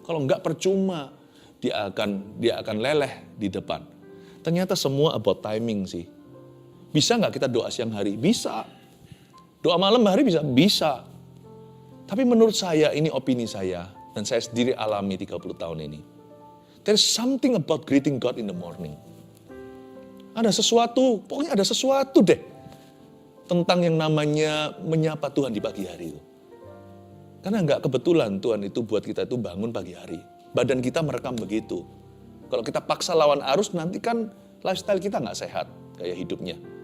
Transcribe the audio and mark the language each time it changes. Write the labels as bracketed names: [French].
[Indonesian] Kalau nggak percuma, dia akan leleh di depan. Ternyata semua [English] about timing [Indonesian] sih. Bisa nggak kita doa siang hari? Bisa. Doa malam hari bisa? Bisa. Tapi menurut saya, ini opini saya, dan saya sendiri alami 30 tahun ini. [English] There's something about greeting God in the morning. [Indonesian] Ada sesuatu, pokoknya ada sesuatu deh. Tentang yang namanya menyapa Tuhan di pagi hari itu. Karena nggak kebetulan Tuhan itu buat kita itu bangun pagi hari. Badan kita merekam begitu. Kalau kita paksa lawan arus, nanti kan lifestyle kita nggak sehat gaya hidupnya.